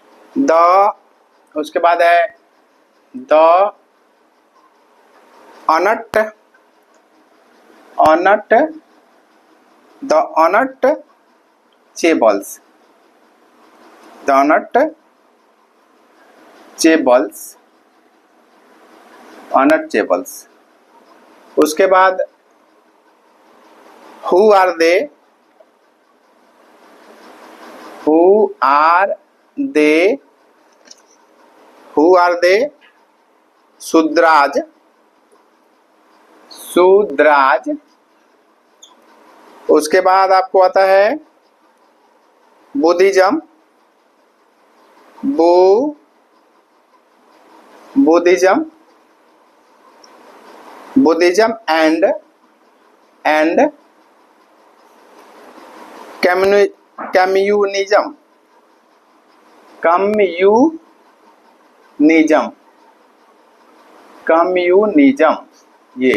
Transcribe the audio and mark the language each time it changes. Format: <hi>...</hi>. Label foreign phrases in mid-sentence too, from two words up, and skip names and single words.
<en>द,</en> <hi>उसके बाद है</hi> <en>the unt, unt, the untouchables, the untouchables, untouchables.</en> <hi>उसके बाद</hi> <en>who are they, who are they, who are they Shudras, Shudras.</en> <hi>उसके बाद आपको आता है</hi> <en>Buddhism, Buddhism, Buddhism and communism, communism, communism ये।</en>